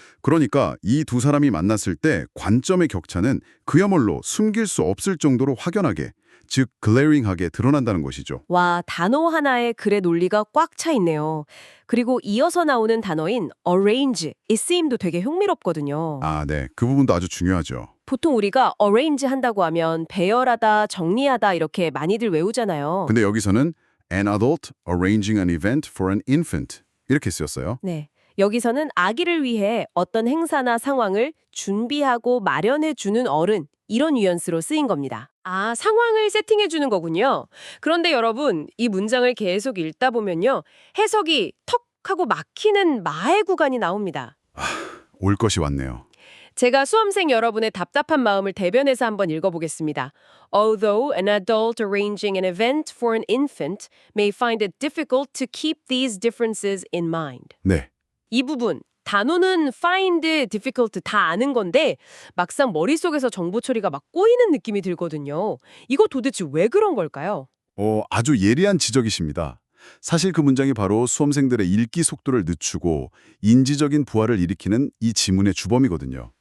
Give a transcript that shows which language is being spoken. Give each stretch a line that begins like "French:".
Korean: 그러니까 이 두 사람이 만났을 때 관점의 격차는 그야말로 숨길 수 없을 정도로 확연하게, 즉 glaring하게 드러난다는 것이죠. 와, 단어 하나에 글의 논리가 꽉 차 있네요. 그리고 이어서 나오는 단어인 arrange, 이 쓰임도 되게 흥미롭거든요. 아, 네. 그 부분도 아주 중요하죠. 보통 우리가 arrange 한다고 하면 배열하다, 정리하다 이렇게 많이들 외우잖아요. 근데 여기서는
English: an adult arranging an event for an infant
Korean: 이렇게 쓰였어요. 네. 여기서는 아기를 위해 어떤 행사나 상황을 준비하고 마련해 주는 어른, 이런 뉘앙스로 쓰인 겁니다. 아, 상황을 세팅해 주는 거군요. 그런데 여러분, 이 문장을 계속 읽다 보면요. 해석이 턱 하고 막히는 마의 구간이 나옵니다. 올 것이 왔네요. 제가 수험생 여러분의 답답한 마음을 대변해서 한번 읽어보겠습니다.
English: Although an adult arranging an event for an infant may find it difficult to keep these differences in mind.
Korean: 네. 이 부분, 단어는 find, difficult 다 아는 건데 막상 머릿속에서 정보 처리가 막 꼬이는 느낌이 들거든요. 이거 도대체 왜 그런 걸까요? 아주 예리한 지적이십니다. 사실 그 문장이 바로 수험생들의 읽기 속도를 늦추고 인지적인 부하를 일으키는 이 지문의 주범이거든요.